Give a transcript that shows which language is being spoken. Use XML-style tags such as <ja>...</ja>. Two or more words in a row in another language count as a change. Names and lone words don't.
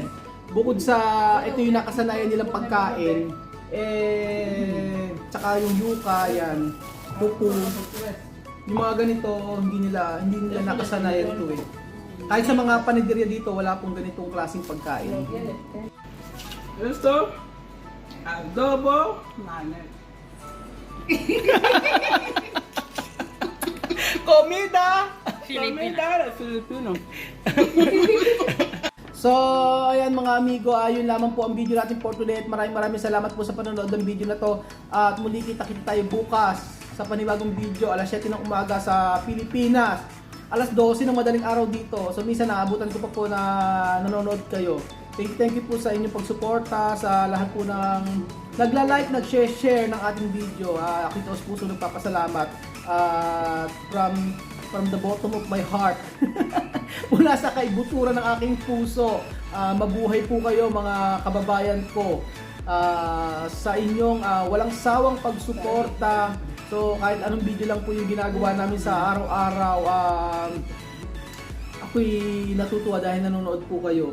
<tl>Bukod sa ito yung nakasanayan nilang pagkain, tsaka yung yuka, yan, pupu. Yung mga ganito, hindi nila nakasanayan ito eh. Kahit sa mga panaderia dito, wala pong ganitong klaseng pagkain.</tl> <es>Esto, adobo, mane. Comida! Comida de Filipino.</es> <tl>So, ayan mga amigo, yun lamang po ang video natin</tl> <en>for today.</en> <tl>Maraming salamat po sa panonood ng video na to. At muli kita-kita tayo bukas sa panibagong video, alas 7 ng umaga sa Pilipinas, alas 12 ng madaling araw dito. So minsan naabutan ko pa po na nanonood kayo.</tl> <en>Thank you</en> <tl>po sa inyong pagsuporta, sa lahat po ng nagla-like, nag-share ng ating video. Ako ito puso nagpapasalamat.</tl> <en>From the bottom of my heart.</en> <tl>Mula sa kaibuturan ng aking puso. Mabuhay po kayo mga kababayan ko. Sa inyong walang sawang pagsuporta. So kahit anong video lang po yung ginagawa namin sa araw-araw, ako'y natutuwa dahil nanonood po kayo.</tl>